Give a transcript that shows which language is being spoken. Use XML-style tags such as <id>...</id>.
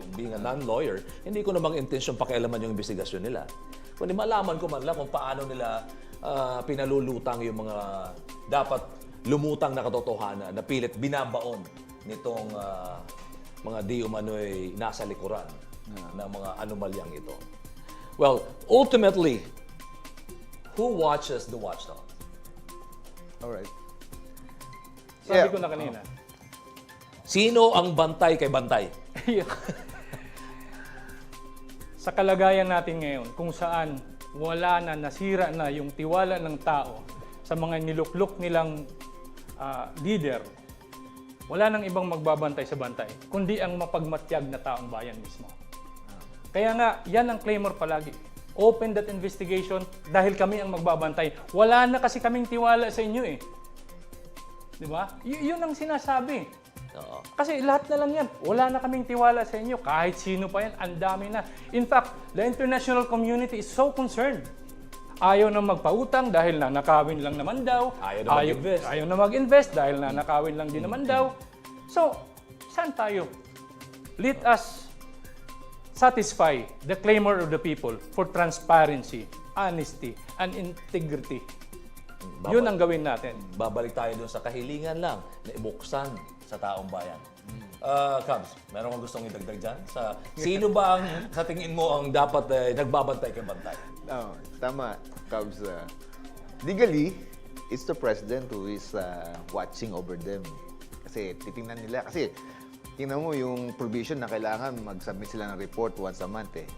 <en>Being a non-lawyer,</en> <tl>hindi ko namang intensyon pakialaman yung investigasyon nila. Kundi malaman ko man lang kung paano nila pinalulutang yung mga dapat lumutang na katotohanan na pilit binabaon nitong mga di umano'y nasa likuran ng mga anomalyang ito.</tl> <en>Well, ultimately, who watches the watchdog? Alright.</en> <tl>Sabi ko na kanina. Sino ang bantay kay bantay? Sa kalagayan natin ngayon, kung saan wala na, nasira na yung tiwala ng tao sa mga niluklok nilang leader, wala nang ibang magbabantay sa bantay, kundi ang mapagmatyag na taong bayan mismo. Kaya nga, yan ang claimor palagi.</tl> <en>Open that investigation</en> <tl>dahil kami ang magbabantay. Wala na kasi kaming tiwala sa inyo eh. Di ba? Yun ang sinasabi. Kasi lahat na lang yan. Wala na kaming tiwala sa inyo. Kahit sino pa yan, ang dami na.</tl> <en>In fact, the international community is so concerned.</en> <tl>Ayaw na magpautang dahil nanakawin lang naman daw. Ayaw na mag-invest dahil nanakawin lang din naman daw.</tl> <en>So,</en> <tl>saan tayo?</tl> <en>Let us satisfy the clamor of the people for transparency, honesty, and integrity.</en> <tl>Yun ang gawin natin. Babalik tayo dun sa kahilingan lang na ibuksan sa taong bayan. Cubs, meron kang gustong idagdag dyan? Sino ba ang, sa tingin mo ang dapat nagbabantay kay bantay? No, tama, Cubs.</tl> <en>Legally, it's the president who is watching over them.</en> <tl>Kasi titingnan nila. Kasi tingnan mo yung provision na kailangan mag-submit sila ng report once a month.</tl>